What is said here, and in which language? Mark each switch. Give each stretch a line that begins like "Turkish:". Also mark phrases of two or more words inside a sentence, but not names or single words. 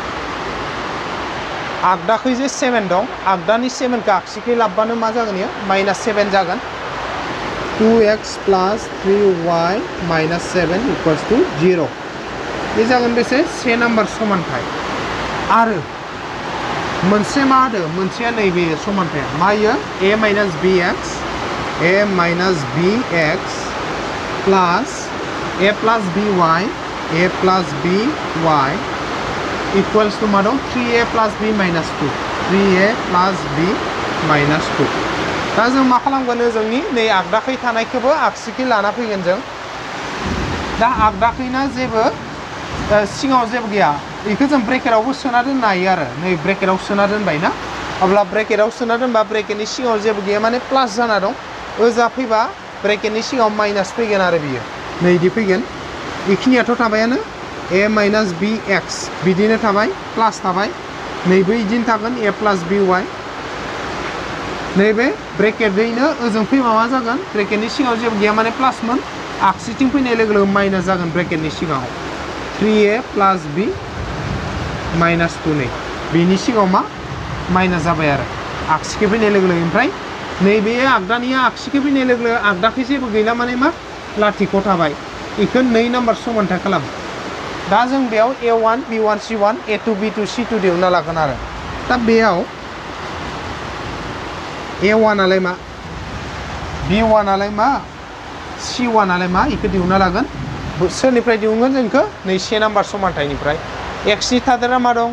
Bodo: आगदाखै जे 7 दं, आगदानि 7 खौ आगसिखै लाबबानो मा जागोन इयो? -7 जागोन।
English: 2x plus 3y minus 7 = 0
Bodo: बे जागोन बेसे? 1 नाम्बार समानथाय। आरो मोनसे मा होदो? मोनसेया नैबे समानथाया मा इयो?
English: a minus bx plus a plus by equals to
Bodo: मा दं?
English: 3a plus b minus 2 3a plus b minus 2
Bodo: दा जों मा खालामगोन? जोंनि नै आगदाखै थानायखौबो आगसिखै लाना फैगोन जों। दा आगदाखैना जेबो सिङाव जेबो गैया बेखौ जों ब्रेकेटावबो सोना दोननो हायो आरो नै ब्रेकेटाव सोना दोनबाय ना। अब्ला ब्रेकेटाव सोना दोनबा ब्रेकेटनि सिङाव जेबो गैया माने प्लास जाना दं। ओजा फैबा ब्रेकेटनि सिङाव माइनास फैगोन आरो बियो नै इदि फैगोन। बेखिनियाथ' थाबायानो
English: a minus bx
Bodo: बिदिनो थाबाय प्लास थाबाय नैबे इदिनो थागोन
English: a plus by
Bodo: नैबे ब्रेकेटैनो ओजों फैबा मा जागोन? ब्रेकेटनि सिङाव जेबो गैया माने प्लासमोन आगसिथिं फैनाय लोगो लोगो माइनास जागोन। ब्रेकेटनि सिङाव
English: 3a plus b minus 2
Bodo: नै बेनि सिङाव मा माइनास जाबाय आरो आगसिखै फैनाय लोगो लोगो। ओमफ्राय नैबे आगदानिया आगसिखै फैनाय लोगो लोगो आगदाखै जेबो गैला माने मा लाथिख' थाबाय। बेखौ 2 नाम्बार समानथाय खालाम। दा जों बेयाव a1 b1 c1 a2 b2 c2 दिहुनना लागोन आरो दा बेयाव a1 आलाय मा b1 आलाय मा c1 आलाय मा इखौ दिहुनना लागोन। सोरनिफ्राय दिहुनगोन जों इखौ? नै 1 नाम्बार समानथायनिफ्राय। x नि थादेरा मा दं?